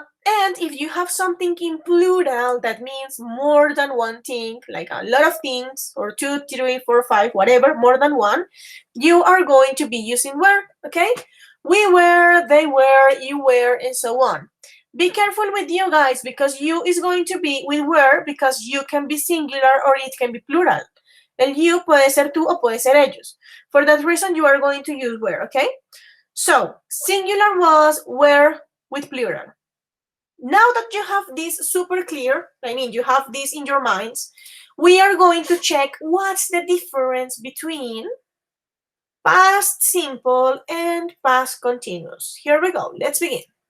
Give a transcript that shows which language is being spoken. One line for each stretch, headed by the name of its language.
English: And if you have something in plural, that means more than one thing, like a lot of things, or two, three, four, five, whatever, more than one, you are going to be using were, okay? We were, they were, you were, and so on. Be careful with you guys because you is going to be with were because you can be singular or it can be plural.
Spanish: El you puede ser tú o puede ser ellos.
English: For that reason, you are going to use were, okay? So, singular was were with plural. Now that you have this super clear, I mean, you have this in your minds, we are going to check what's the difference between past simple and past continuous. Here we go. Let's begin.